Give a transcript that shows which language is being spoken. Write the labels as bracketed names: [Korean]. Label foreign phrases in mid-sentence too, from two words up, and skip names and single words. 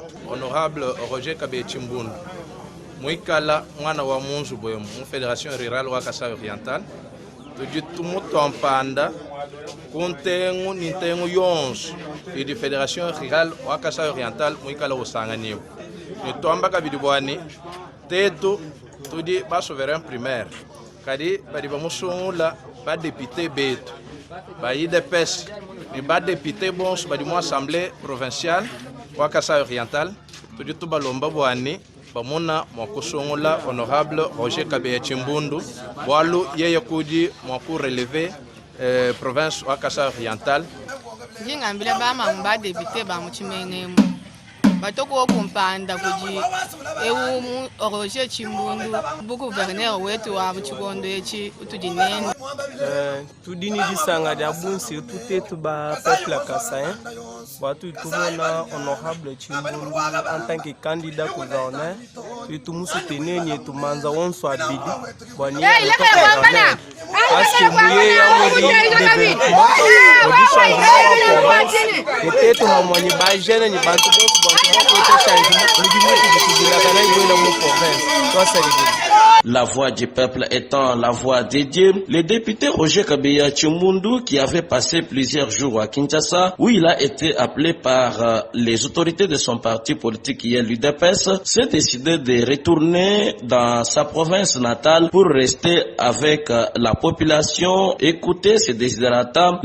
[Luba-Lulua] Honorable Roger Kabeya Tshilombo Mwikala mwana wa munzu bwemu mu Fédération Rurale wa Kasaï Oriental tuji tumutompanda kuntengu nintengu yonsu idi Fédération Rurale wa Kasaï Oriental mwikala usanganiwa nitomba kabidibwani tetu tudi ba [French] souverain primaire [Luba-Lulua] kadi badi bamusungula ba député betu ba IDPS ni ba député bonsu badi mu [French] assemblée provinciale [Luba-Lulua] wa Kasaï Oriental tudi tubalomba bwani bamuna mwakusungula honorable Roger Kabeya Tshilombo walu yeye kudi mwaku [French] relever province [Luba-Lulua] wa Kasaï oriental ngingambila bama mba député ba muchimengemo batoko kumpanda kuji ewu Roger Tshilombo bu gouverneur wetu wa Buchikondo echi utujinene tudini disanga da bunsi tutetu ba [French] peuple kasaïen [Luba-Lulua] watu tumona honorable Tshilombo [French] en tant que candidat gouverneur [Luba-Lulua] tu musu tenenye tumanza wonso abidi bwani [French] parce que [Luba-Lulua] muye ya modi peut-être hamoni ba jeune ni bantu boku [French] La voix du peuple étant la voix dédiée, le député Roger Kabeya Tshilombo, qui avait passé plusieurs jours à Kinshasa, où il a été appelé par les autorités de son parti politique qui est l'UDPS, s'est décidé de retourner dans sa province natale pour rester avec la population, écouter ses desiderata.